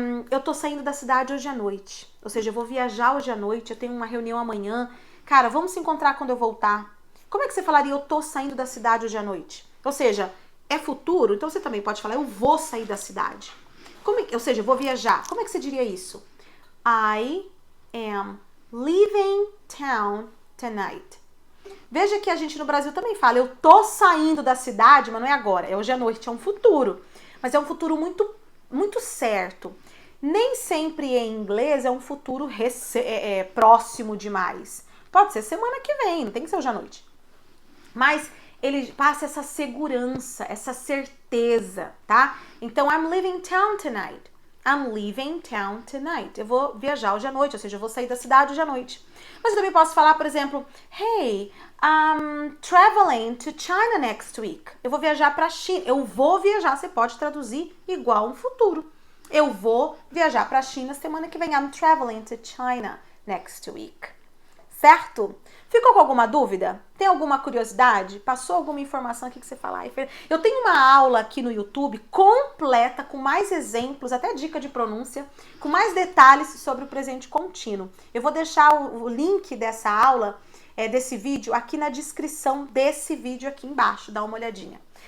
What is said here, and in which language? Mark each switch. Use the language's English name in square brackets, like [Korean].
[Portuguese] Eu tô saindo da cidade hoje à noite, ou seja, eu vou viajar hoje à noite, eu tenho uma reunião amanhã, cara, vamos se encontrar quando eu voltar. Como é que você falaria, eu tô saindo da cidade hoje à noite? Ou seja, é futuro, então você também pode falar, eu vou sair da cidade. Ou seja, eu vou viajar. Como é que você diria isso? [English] I am leaving town tonight. [Portuguese] Veja que a gente no Brasil também fala, eu tô saindo da cidade, mas não é agora, é hoje à noite, é um futuro. Mas é um futuro muito, muito certo. Nem sempre em inglês é um futuro próximo demais. Pode ser semana que vem, não tem que ser hoje à noite. Mas ele passa essa segurança, essa certeza, tá? Então, [English] I'm leaving town tonight. I'm leaving town tonight. [Portuguese] Eu vou viajar hoje à noite, ou seja, eu vou sair da cidade hoje à noite. Mas eu também posso falar, por exemplo, [English] Hey, I'm traveling to China next week. [Portuguese] Eu vou viajar para a China. Eu vou viajar, você pode traduzir igual um futuro. Eu vou viajar para a China semana que vem. [English] I'm traveling to China next week. [Portuguese] Certo? Ficou com alguma dúvida? Tem alguma curiosidade? Passou alguma informação aqui que você fala? Eu tenho uma aula aqui no YouTube completa, com mais exemplos, até dica de pronúncia, com mais detalhes sobre o presente contínuo. Eu vou deixar o link dessa aula, desse vídeo, aqui na descrição desse vídeo aqui embaixo. Dá uma olhadinha.